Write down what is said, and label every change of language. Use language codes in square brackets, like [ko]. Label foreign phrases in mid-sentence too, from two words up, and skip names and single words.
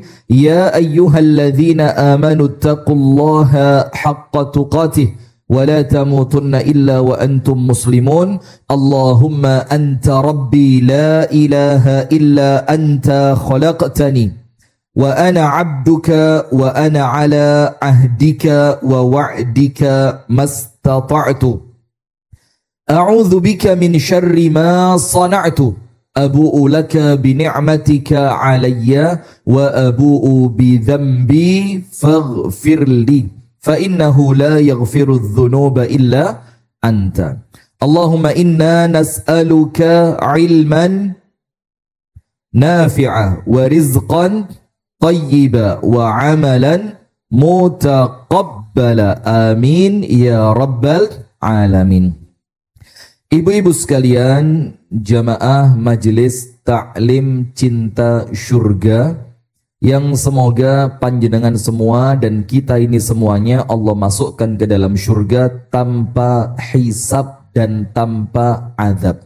[ar] يا أيها الذين آمنوا اتقوا الله حق تقاته ولا تموتن إلا وأنتم مسلمون. اللهم أنت ربي لا إله إلا أنت خلقتني وأنا عبدك وأنا على عهدك ووعدك ما استطعت. أعوذ بك من شر ما صنعت. أبوء لك بنعمتك علي وأبوء بذنبي فاغفر لي فإنه لا يغفر الذنوب إلا أنت. اللهم إنا نسألك علما نافعا ورزقا طيبا وعملا متقبلا. آمين يا رب العالمين. [id] Ibu-ibu sekalian, jamaah majelis taklim cinta surga, yang semoga panjenengan semua dan kita ini semuanya Allah masukkan ke dalam surga tanpa hisab dan tanpa azab.